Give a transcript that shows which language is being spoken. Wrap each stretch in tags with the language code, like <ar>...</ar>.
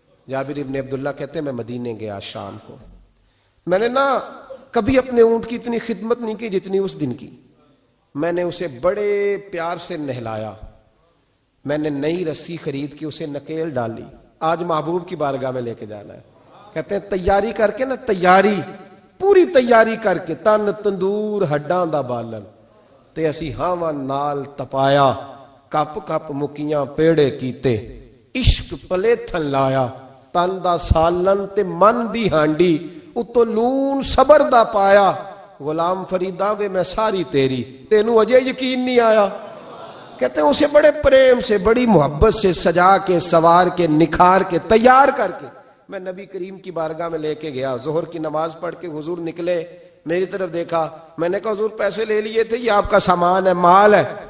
<ur>جابر ابن عبداللہ کہتے ہیں میں مدینے گیا شام کو، میں نے کبھی اپنے اونٹ کی اتنی خدمت نہیں کی جتنی اس دن کی. میں نے اسے بڑے پیار سے نہلایا، میں نے نئی رسی خرید کے اسے نکیل ڈالی. آج محبوب کی بارگاہ میں لے کے جانا ہے. کہتے ہیں تیاری کر کے</ur> <pa>تیاری پوری تیاری کر کے تن تندور ہڈاں دا بالن تے اسی ہاواں نال تپایا، کپ کپ مکیاں پیڑے کیتے، عشق پلیتھن لایا، تن دا سالن تے من دی ہانڈی، اتو لون صبر دا پایا. غلام فریدا وے میں ساری تیری، تینوں اجے یقین نہیں آیا.</pa> <ur>کہتے ہیں اسے بڑے پریم سے بڑی محبت سے سجا کے سوار کے نکھار کے تیار کر کے میں نبی کریم کی بارگاہ میں لے کے گیا. ظہر کی نماز پڑھ کے حضور نکلے، میری طرف دیکھا، میں نے کہا حضور پیسے لے لیے تھے، یہ آپ کا سامان ہے، مال ہے.</ur>